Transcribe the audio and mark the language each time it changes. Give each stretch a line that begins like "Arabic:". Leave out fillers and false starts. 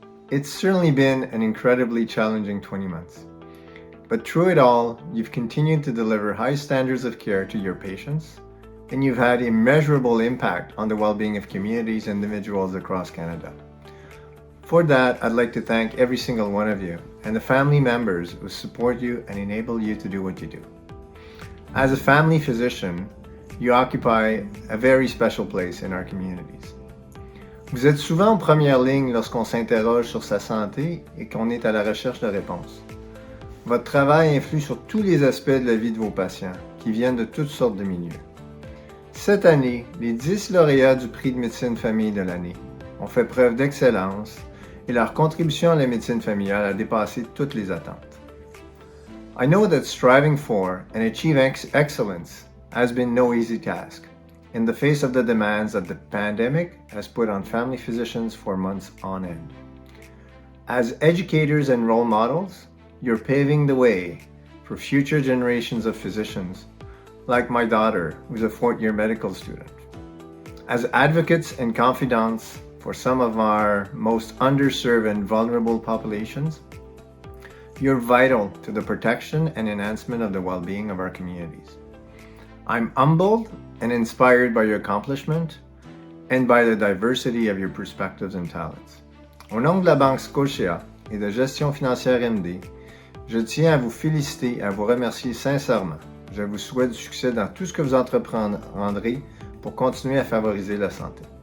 English: It's certainly been an incredibly challenging 20 months. But through it all, you've continued to deliver high standards of care to your patients, and you've had immeasurable impact on the well-being of communities and individuals across Canada. For that, I'd like to thank every single one of you and the family members who support you and enable you to do what you do. As a family physician, you occupy a very special place in our communities.
French: Vous êtes souvent en première ligne lorsqu'on s'interroge sur sa santé et qu'on est à la recherche de réponses. Votre travail influe sur tous les aspects de la vie de vos patients qui viennent de toutes sortes de milieux. Cette année, les 10 lauréats du prix de médecine famille de l'année ont fait preuve d'excellence et leur contribution à la médecine familiale a dépassé toutes les attentes.
English: I know that striving for and achieving excellence has been no easy task in the face of the demands that the pandemic has put on family physicians for months on end. As educators and role models, you're paving the way for future generations of physicians, like my daughter, who's a fourth-year medical student. As advocates and confidants for some of our most underserved and vulnerable populations, you're vital to the protection and enhancement of the well-being of our communities. I'm humbled and inspired by your accomplishment and by the diversity of your perspectives and talents.
French: Au nom de la Banque Scotia et de Gestion financière MD, je tiens à vous féliciter et à vous remercier sincèrement. Je vous souhaite du succès dans tout ce que vous entreprendrez pour continuer à favoriser la santé.